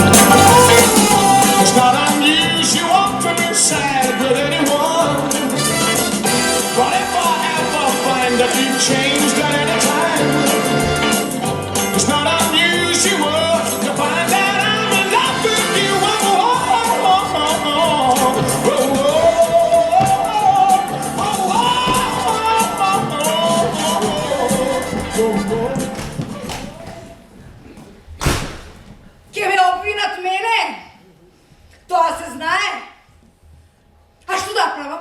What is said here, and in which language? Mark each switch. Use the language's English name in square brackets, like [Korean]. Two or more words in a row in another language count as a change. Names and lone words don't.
[English] It's not unusual to be sad with anyone. But if I ever find that you've changed at any time, it's not unusual to find that I'm in love with you. [Macedonian] Ке ме обвинат мене? Тоа се знае. А што да правам?